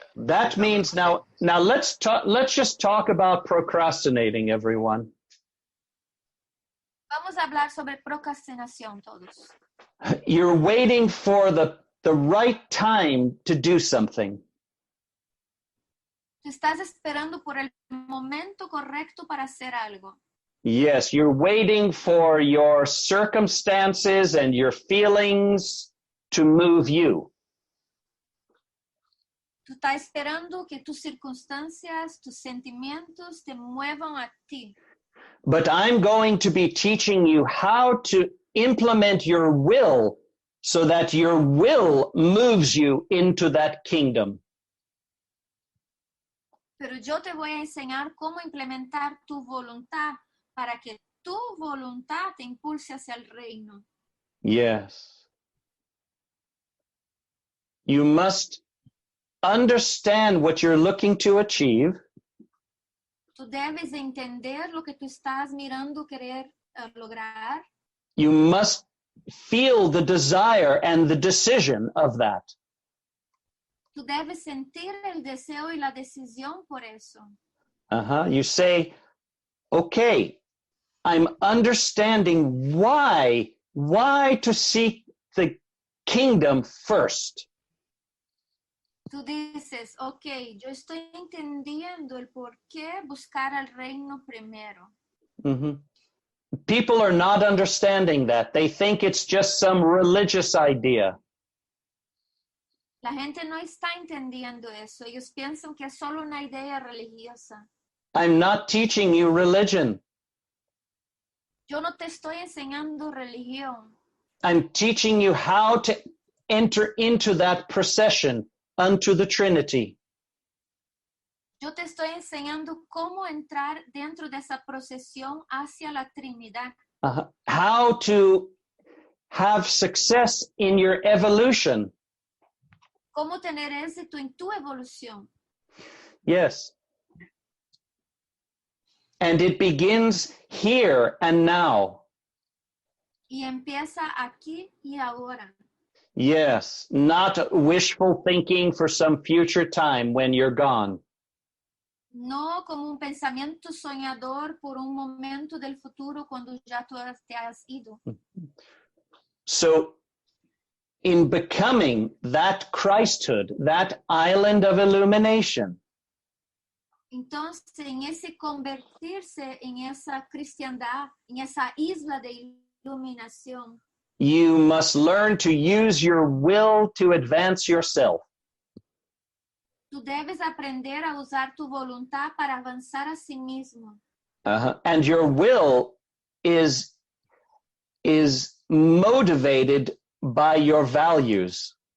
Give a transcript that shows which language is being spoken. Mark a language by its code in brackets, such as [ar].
[en] That means now let's just talk about procrastinating, everyone. [es] Vamos a hablar sobre procrastinación todos. [en] You're waiting for the right time to do something. [es] Tú estás esperando por el momento correcto para hacer algo. [en] Yes, you're waiting for your circumstances and your feelings to move you. [es] Tú estás esperando que tus circunstancias, tus sentimientos te muevan a ti. [en] But I'm going to be teaching you how to implement your will so that your will moves you into that kingdom. [es] Pero yo te voy a enseñar cómo implementar tu voluntad para que tu voluntad te impulse hacia el reino. [en] Yes. You must understand what you're looking to achieve. [es] Tú debes entender lo que tú estás mirando querer lograr. [en] You must feel the desire and the decision of that. [es] Tú debes sentir el deseo y la decisión por eso. [en] You say, okay, I'm understanding why to seek the kingdom first. [es] Tú dices, ok, yo estoy entendiendo el por qué buscar al reino primero. [en] People are not understanding that. They think it's just some religious idea. [es] La gente no está entendiendo eso. Ellos piensan que es solo una idea religiosa. [en] I'm not teaching you religion. [es] Yo no te estoy enseñando religión. [en] I'm teaching you how to enter into that procession unto the Trinity. [es] Yo te estoy enseñando cómo entrar dentro de esa procesión hacia la Trinidad. [en] How to have success in your evolution. [es] Cómo tener éxito en tu evolución. [en] Yes. And it begins here and now. [es] Y empieza aquí y ahora. [en] Yes, not wishful thinking for some future time when you're gone. [es] No como un pensamiento soñador por un momento del futuro cuando ya tú te has ido. [en] So, in becoming that Christhood, that island of illumination, [es] Entonces, en ese convertirse en esa cristiandad, en esa isla de iluminación, [en] you must learn to use your will to advance yourself. [es] tú debes aprender a usar tu voluntad para avanzar a sí mismo. [en] And your will is motivated by your values.